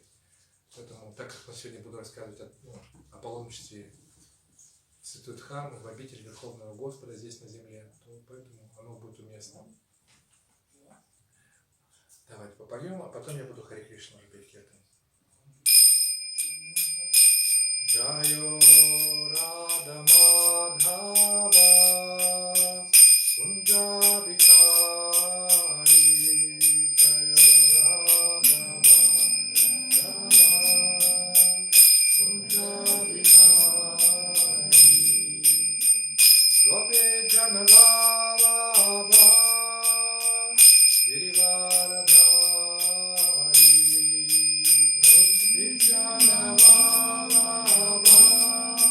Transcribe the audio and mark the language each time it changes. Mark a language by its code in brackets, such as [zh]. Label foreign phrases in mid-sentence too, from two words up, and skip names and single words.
[ru] Поэтому, так как мы сегодня буду рассказывать о паломничестве в Святую Дхамму, в обитель Верховного Господа здесь на земле, то поэтому оно будет уместно. Давайте попоем, а потом я буду Хари Кришна петь киртан. [sa] जयो राधा माधव कुञ्ज बिहारी जयो राधा माधव कुञ्ज बिहारी गोपी जनवल्लभ गिरिवरधारी गोपी जनवल्लभ